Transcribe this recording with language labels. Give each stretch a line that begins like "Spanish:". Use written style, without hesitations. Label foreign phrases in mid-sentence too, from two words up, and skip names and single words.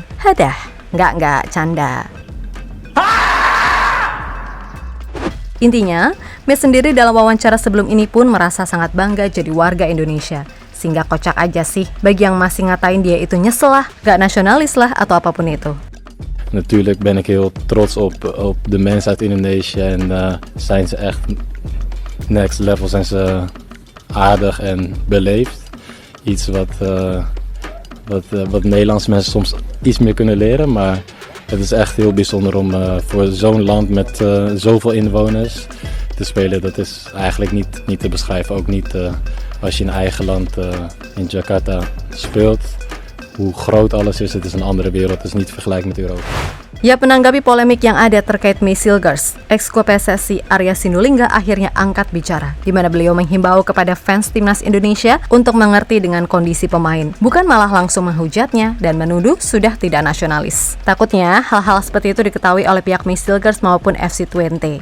Indonesian: Hadah, nggak, canda. Intinya, Mace sendiri dalam wawancara sebelum ini pun merasa sangat bangga jadi warga Indonesia. Sehingga kocak aja sih, bagi yang masih ngatain dia itu nyesel lah, gak nasionalis lah, atau apapun itu.
Dutch: Natuurlijk ben ik heel trots op de mensen uit Indonesië en zijn ze echt
English: next level,
Dutch: zijn ze aardig en beleefd. Iets wat Nederlandse mensen soms iets meer kunnen leren, maar het is echt heel bijzonder om voor zo'n land met zoveel inwoners te spelen. Dat is eigenlijk niet te beschrijven, ook niet als je in eigen land in Jakarta speelt. Hoe groot alles is, het is een andere wereld, het is niet vergelijkbaar met Europa.
Indonesian: Ya, menanggapi polemik yang ada terkait May Silgers, ex-ketua PSSI Arya Sinulinga akhirnya angkat bicara, di mana beliau menghimbau kepada fans timnas Indonesia untuk mengerti dengan kondisi pemain, bukan malah langsung menghujatnya dan menuduh sudah tidak nasionalis. Takutnya hal-hal seperti itu diketahui oleh pihak May Silgers maupun FC20.